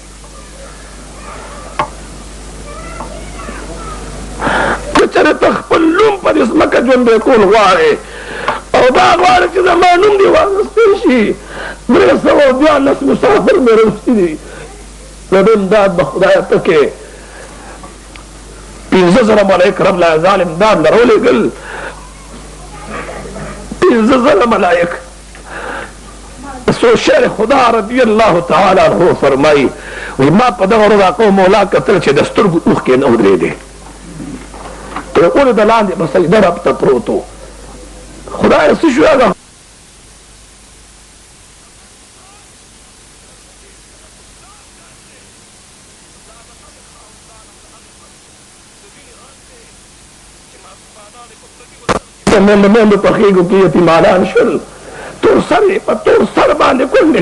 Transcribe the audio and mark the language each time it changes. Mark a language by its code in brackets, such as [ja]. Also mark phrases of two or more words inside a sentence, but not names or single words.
[ps] که چېرې ته خپل نوم په دې ځمکه ژوندی کول غواړې او دا غواړې چې زما نوم دې واخیستی شي 314 مسافر مې روستي دي نو د امداد به خدایه ته کې 15,000 ملایک رب لا یزال امداد لرولېږل 15,000 ملائک. سو شعر خدا [ar] رضی اللہ تعالی عنہ [ps] فرمائی وی ما پا دغه ورځ آقا مولا کتل چې د سترګو اوښکې نه ودرېدې تر اول د لاندې په سجده رب ته پروت و خدایه څه شو هغه مېندو په خېږو کې یتیمانان شول تور سر باندې کونډې